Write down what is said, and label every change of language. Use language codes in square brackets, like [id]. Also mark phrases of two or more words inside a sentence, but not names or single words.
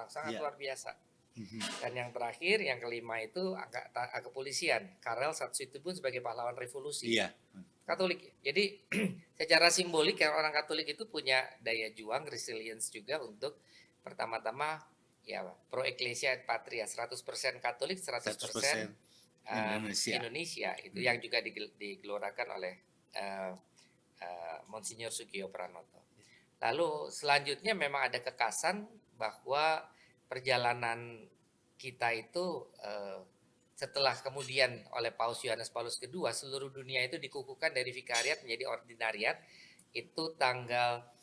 [id] Sangat luar biasa. Dan yang terakhir, yang kelima itu kepolisian. Karel Satsuitubun sebagai pahlawan revolusi. Katolik. Jadi secara simbolik orang Katolik itu punya daya juang, resilience juga untuk pertama-tama ya [la] pro ecclesia et patria, [id] 100% Katolik, 100% Indonesia. Itu yang juga digelorakan oleh eh, Monsinyur Sugio Pranoto. Lalu selanjutnya memang ada kekasan bahwa perjalanan kita itu setelah kemudian oleh Paus Yohanes Paulus II seluruh dunia itu dikukuhkan dari vikariat menjadi ordinariat itu tanggal